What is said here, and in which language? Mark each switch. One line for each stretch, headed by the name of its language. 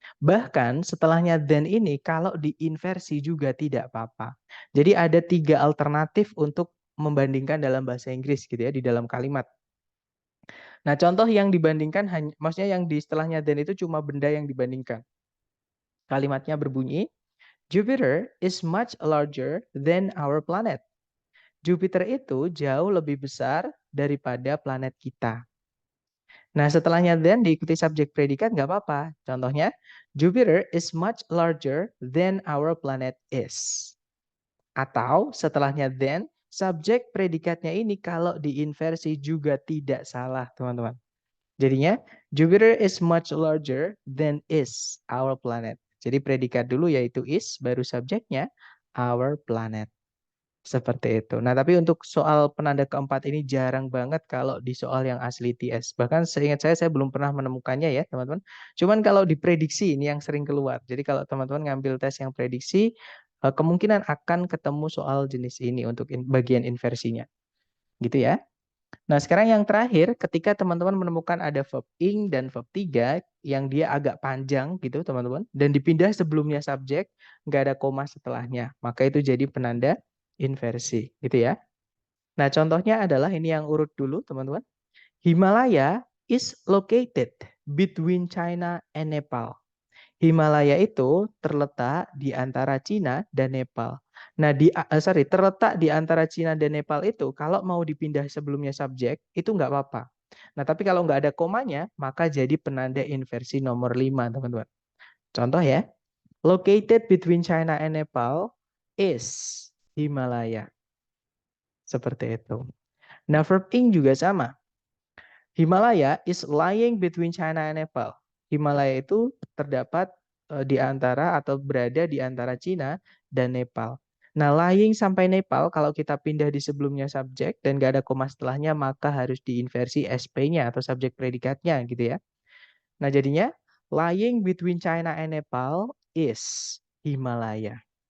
Indonesian: Bahkan setelahnya than ini kalau diinversi juga tidak apa-apa. Jadi ada 3 alternatif untuk membandingkan dalam bahasa Inggris gitu ya di dalam kalimat. Nah, contoh yang dibandingkan maksudnya yang di setelahnya than itu cuma benda yang dibandingkan. Kalimatnya berbunyi,
English: Jupiter is much larger than our planet.
Indonesian: Jupiter itu jauh lebih besar daripada planet kita. Nah, setelahnya than diikuti subjek predikat nggak apa-apa. Contohnya,
English: Jupiter is much larger than our planet is.
Indonesian: Atau setelahnya than, subjek predikatnya ini kalau diinversi juga tidak salah, teman-teman. Jadinya,
English: Jupiter is much larger than is our planet.
Indonesian: Jadi predikat dulu yaitu is, baru subjeknya our planet. Seperti itu. Nah, tapi untuk soal penanda keempat ini jarang banget kalau di soal yang asli TS. Bahkan seingat saya belum pernah menemukannya ya, teman-teman. Cuman kalau diprediksi ini yang sering keluar. Jadi kalau teman-teman ngambil tes yang prediksi, kemungkinan akan ketemu soal jenis ini untuk bagian inversinya. Gitu ya. Nah, sekarang yang terakhir, ketika teman-teman menemukan ada verb ing dan verb 3 yang dia agak panjang gitu, teman-teman, dan dipindah sebelumnya subjek, nggak ada koma setelahnya, maka itu jadi penanda inversi, gitu ya. Nah, contohnya adalah ini yang urut dulu, teman-teman.
English: Himalaya is located between China and Nepal.
Indonesian: Himalaya itu terletak di antara Cina dan Nepal. Nah, terletak di antara Cina dan Nepal itu kalau mau dipindah sebelumnya subjek itu nggak apa-apa. Nah, tapi kalau nggak ada komanya, maka jadi penanda inversi nomor 5, teman-teman. Contoh ya,
English: located between China and Nepal is Himalaya.
Indonesian: Seperti itu. Nah, verb ing juga sama.
English: Himalaya is lying between China and Nepal.
Indonesian: Himalaya itu terdapat di antara atau berada di antara Cina dan Nepal. Nah, lying sampai Nepal, kalau kita pindah di sebelumnya subjek dan gak ada koma setelahnya, maka harus diinversi SP-nya atau subjek predikatnya gitu ya. Nah, jadinya
English: lying between China and Nepal is Himalaya.